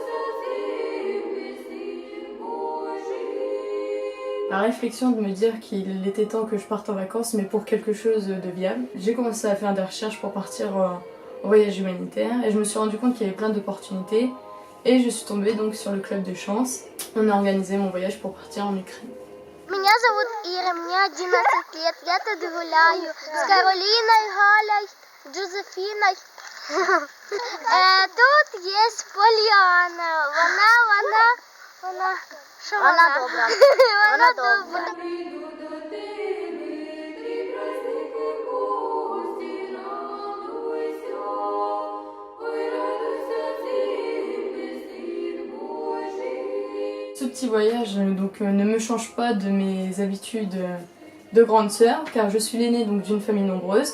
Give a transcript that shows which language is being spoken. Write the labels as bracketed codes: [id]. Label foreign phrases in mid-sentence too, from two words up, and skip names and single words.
[fr] La réflexion de me dire qu'il était temps que je parte en vacances, mais pour quelque chose de viable. J'ai commencé à faire des recherches pour partir en voyage humanitaire et je me suis rendu compte qu'il y avait plein d'opportunités. Et je suis tombée donc sur le club de chance. On a organisé mon voyage pour partir en Ukraine. [ru] Меня зовут Ира, мне 11 лет, я тут гуляю с Каролиной, Галей, Джозефиной. Тут есть Поляна, [uk] вона добра. Вона добра. [fr] Ce petit voyage donc, ne me change pas de mes habitudes de grande sœur, car je suis l'aînée d'une famille nombreuse.